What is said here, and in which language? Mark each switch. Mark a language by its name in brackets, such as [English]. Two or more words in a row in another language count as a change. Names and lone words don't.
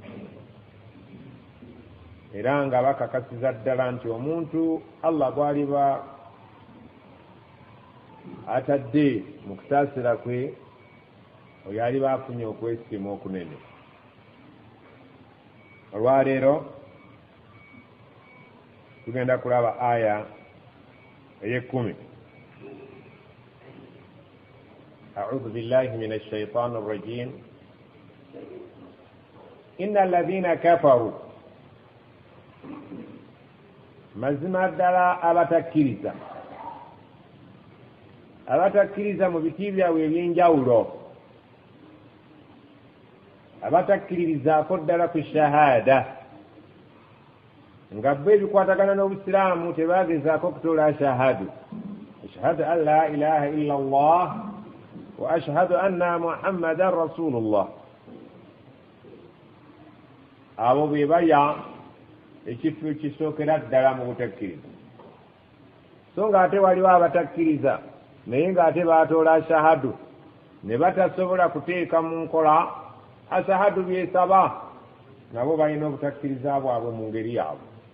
[Ganda] era nga bakakasiza ddala nti omuntu Allah bw'aliba atadde mu kusaasira kwe oyo aliba afunye okwesiima okunene. Olwaleero tugenda kulaba aya ey'ekkumi. [Arabic] أعوذ بالله من الشيطان الرجيم. إن الذين كفروا [Ganda] mazima ddala abatakkiriza mu biti byabwe eby'enjawulo abatakkiririzaako ddala ku shahada nga bwe bikwatagana n'obusiraamu tebagezaako kutoola [Arabic] أشهد أشهد أن لا إله إلا الله وأشهد أن محمدا رسول الله. [Ganda] abo be balya ekifo kisookera ddala mu butakkiriza so ng'ate waliwo abatakkiriza naye ng'ate baatoola ashahadu ne batasobola kuteeka mu nkola ashahadu byesaba nabo balina obutakkiriza bwabwe mu ngeri yaabwe.